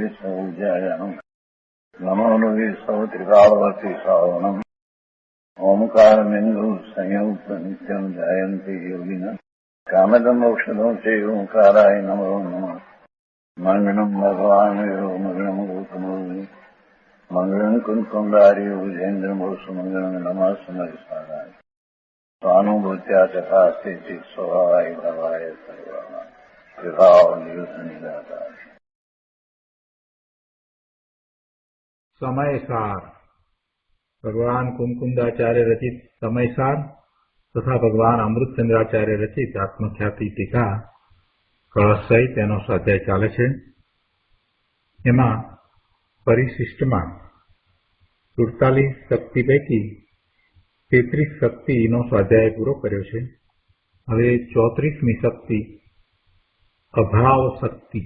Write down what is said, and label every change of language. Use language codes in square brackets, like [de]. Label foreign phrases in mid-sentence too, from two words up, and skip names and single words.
[sa] सौज्यायाम् नमो लोये सौत्रिकालवर्ति सावनम् ओंकारमिन्दु संयुक्त नित्यम् जायन्ति योगिनः कामदम् मोक्षदम् च ओंकाराय नमो नमः मङ्गलम् भगवान् मङ्गलम् गौतमोऽग्नि मङ्गलम् कुन्कुण्डार्यो विजेन्द्रमोऽस्तु मङ्गलम् नमः समरिसाराय स्वानुभूत्या चकास्ते चित् स्वभावाय भवाय सर्वाणां कृपावनिदाताय। [gu] સમયસાર ભગવાન કુમકુંદાચાર્ય રચિત સમયસાર તથા ભગવાન અમૃતચંદ્રાચાર્ય રચિત આત્મખ્યાતિ ટીકા કળશ સહિત તેનો સ્વાધ્યાય ચાલે છે। એમાં પરિશિષ્ટમાં 47 શક્તિ પૈકી 33 શક્તિનો સ્વાધ્યાય પૂરો કર્યો છે। હવે 34મી શક્તિ અભાવ શક્તિ।